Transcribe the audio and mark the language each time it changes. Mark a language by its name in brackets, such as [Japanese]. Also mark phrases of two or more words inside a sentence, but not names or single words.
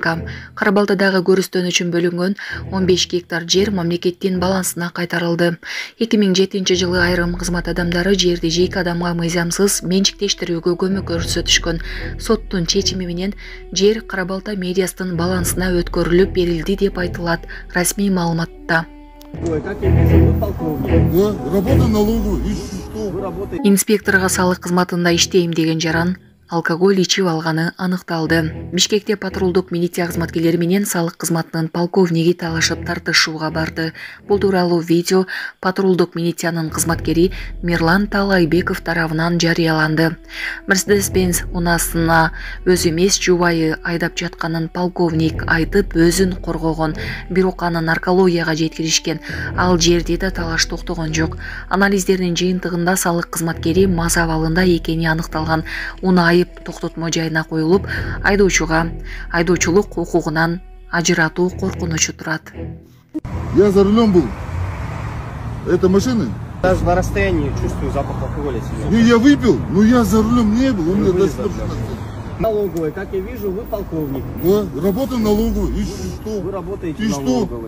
[Kyrgyz] Кара-Балтадагы көрүстөн үчүн бөлүнгөн 15 гектар жер мамлекеттин балансына кайтарылды. 2007 жылы айрым кызмат адамдары жерди жеке адамга мыйзамсыз менчиктештирүүгө көмөк көрсөтүшкөн. Соттун чечими менен жер Кара-Балта медиасынын балансына өткөрүлүп берилди деп айтылат расмий маалыматта. Ой, [Russian] как я вижу, вы полковник. Да, работаю налоговую, и что? Вы работаете. [Kyrgyz] Инспекторго салык кызматында иштейм деген жаран алкоголь ичип алганы аныкталды. Бишкекте патрулдук милиция кызматкерлери менен салык кызматынын полковниги талашып тартышууга барды. Бул тууралуу видео патрулдук милициянын кызматкери Мирлан Талайбеков тарабынан жарыяланды. Mercedes-Benz унаасына өзү эмес жубайы айдап жатканын полковник айтып өзүн коргогон, бирок аны наркологияга жеткиришкен. Ал жерде да талаш токтогон жок. Анализдердин жыйынтыгында салык кызматкери мас абалында экени аныкталган. Уна токтотмо жайына коюлуп, айдоочулук укугунан ажыратуу коркунучу турат. [Russian] Я за рулем был. Это машина? Даже на расстоянии чувствую запах алкоголя. Не, я выпил, но я за рулем не был. У меня Вы достаточно. Налоговая, как я вижу, вы полковник. Да, работаю налоговую, и что? Вы работаете И в что? налоговой.